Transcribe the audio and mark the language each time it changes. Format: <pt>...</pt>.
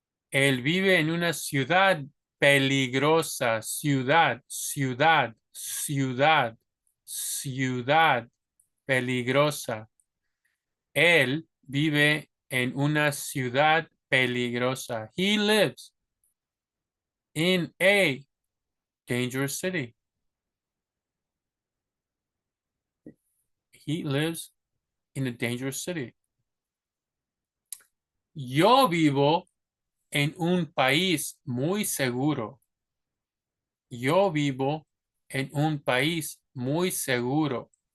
<es>Él vive en una ciudad peligrosa. Ciudad, ciudad, ciudad, ciudad peligrosa. Él vive en una ciudad peligrosa.</es> <en>He lives in a dangerous city. He lives in a dangerous city.</en> <es>Yo vivo en un país muy seguro. Yo vivo en un país muy seguro.</es>